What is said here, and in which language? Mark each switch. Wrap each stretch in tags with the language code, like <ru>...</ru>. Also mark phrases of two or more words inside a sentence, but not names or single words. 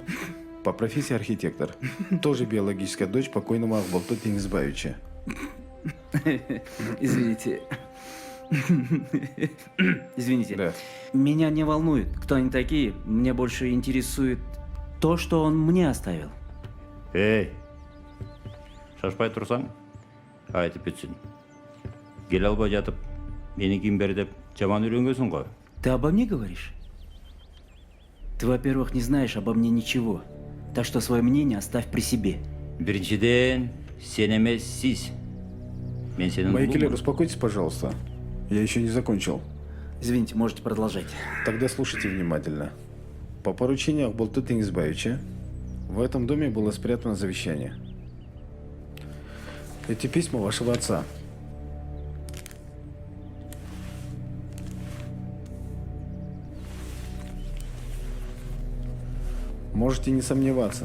<ru>По профессии архитектор. Тоже биологическая дочь покойного Ахбалты Теңізбаевича. Извините. Извините. Да. Меня не волнует, кто они такие. Мне больше интересует то, что он мне оставил.</ru> <kk>Ей, шашпай тұрсаң, айтып кетсін. Кел албай жатып, мені киім бер деп жаман үйренгенсің ғой.</kk> <ru>Ты обо мне говоришь? Ты, во-первых, не знаешь обо мне ничего. Так что свое мнение оставь при себе.</ru> <kk>Біріншіден, сен емес сіз. Мен сенің Майкелер, ұлыңмын.</kk> <ru>успокойтесь, пожалуйста. Я еще не закончил. Извините, можете продолжать. Тогда слушайте внимательно. По поручению Ахбалты Теңізбаевича в этом доме было спрятано завещание. Эти письма вашего отца. Можете не сомневаться.</ru>